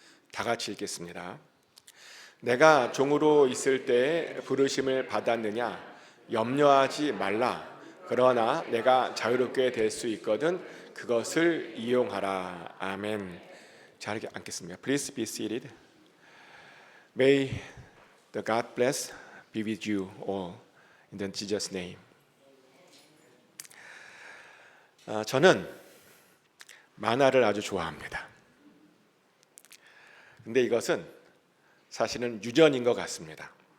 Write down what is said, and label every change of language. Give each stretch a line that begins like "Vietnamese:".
Korean: 다 같이 읽겠습니다. 내가 종으로 있을 때 부르심을 받았느냐 염려하지 말라. 그러나 내가 자유롭게 될 수 있거든 그것을 이용하라. 아멘. 잘 앉겠습니다.
English: Please be seated. May the God bless be with you all in the Jesus name.
Korean: 저는 만화를 아주 좋아합니다. 근데 이것은 사실은 유전인 것 같습니다.